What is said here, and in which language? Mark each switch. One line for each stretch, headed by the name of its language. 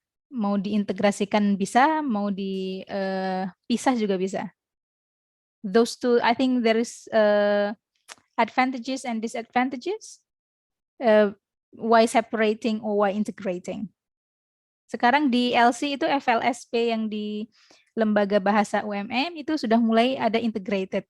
Indonesian: Mau diintegrasikan bisa, mau dipisah juga bisa.
English: Those two, I think there is advantages and disadvantages. Why separating or why integrating?
Indonesian: Sekarang di LC itu FLSP yang di lembaga bahasa UMM itu sudah mulai ada integrated.